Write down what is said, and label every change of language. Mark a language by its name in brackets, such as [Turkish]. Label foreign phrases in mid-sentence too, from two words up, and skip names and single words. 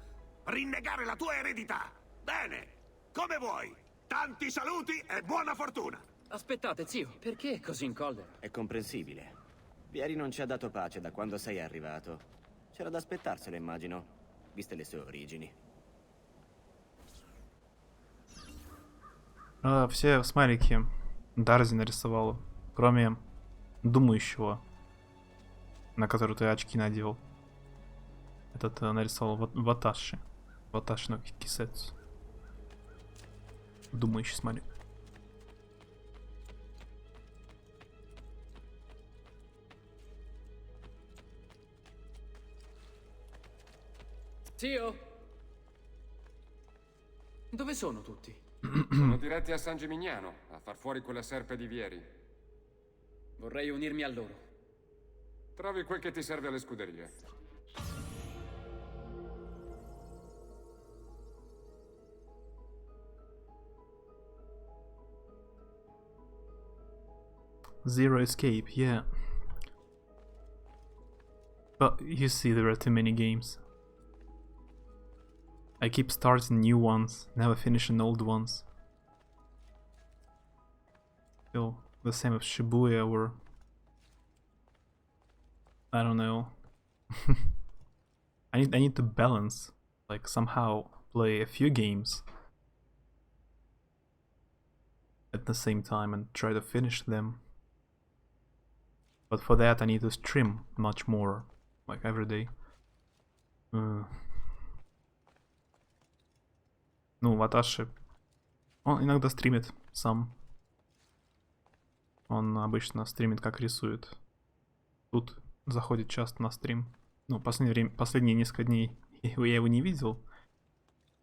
[Italian] Rinnegare la tua eredità. Bene, come vuoi. Tanti saluti e buona fortuna. Aspettate, zio, perché così in collera? È comprensibile. Vieri non ci ha dato pace da quando sei arrivato. C'era da aspettarselo, immagino, viste le sue origini. [Russian] Все смайлики Дарзи нарисовала, кроме думающего, на который ты очки надел. Этот нарисовал Ваташи. Ваташи no Кисетсу. Думающий смайлик. [Italian] Zio? Dove sono tutti? Sono diretti a San Gimignano, a far fuori quella serpe di Vieri. Vorrei unirmi a loro. Trovi quel che ti serve alle scuderie. [English] Zero escape, yeah. But you see, there are too many games. I keep starting new ones, never finishing old ones. Feel the same with Shibuya or I don't know. I need to balance, like somehow play a few games at the same time and try to finish them. But for that I need to stream much more, like every day. [Russian] Ну, Ваташи, он иногда стримит сам. Он обычно стримит, как рисует. Тут заходит часто на стрим. Ну, последние несколько дней я его не видел.